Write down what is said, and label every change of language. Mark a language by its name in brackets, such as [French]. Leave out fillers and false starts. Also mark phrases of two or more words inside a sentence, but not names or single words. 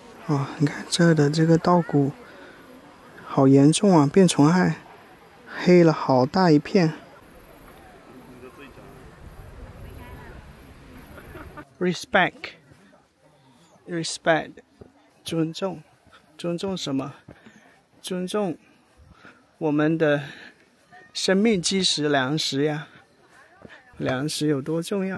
[Chinese] 哦，你看這的這個稻谷好嚴重啊，變蟲害，黑了好大一片。Respect，尊重，尊重什麼？尊重我們的生命基石糧食呀。糧食有多重要？